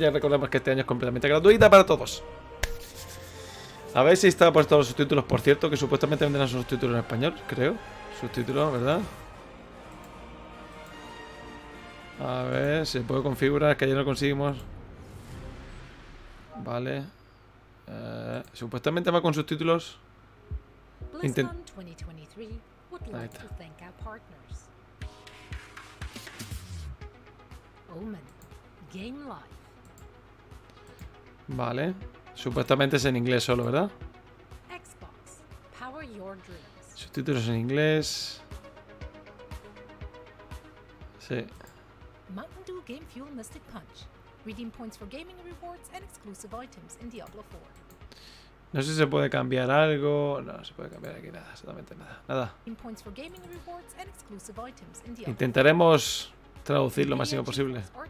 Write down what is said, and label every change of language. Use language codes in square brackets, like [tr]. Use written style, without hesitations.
[es] Ya recordemos que este año es completamente gratuita para todos. A ver si está puesto los subtítulos, por cierto, que supuestamente vendrán sus subtítulos en español, creo. Subtítulos, ¿verdad? A ver, se puede configurar, que ayer no conseguimos. Vale. Supuestamente va con subtítulos. [en] Blizzcon 2023 would like to thank our partners. Omen, Game Life. [es] Vale. Supuestamente es en inglés solo, ¿verdad? [en] Xbox, Power Your Dreams. [es] Subtítulos en inglés. Sí. [en] Mountain Dew Game Fuel Mystic Punch. Redeem points for gaming rewards and exclusive items in Diablo 4. [es] No sé si se puede cambiar algo. No, se puede cambiar aquí nada, absolutamente nada. Nada. [en] Points for gaming rewards and exclusive items in Diablo. [es] Intentaremos traducir lo máximo posible.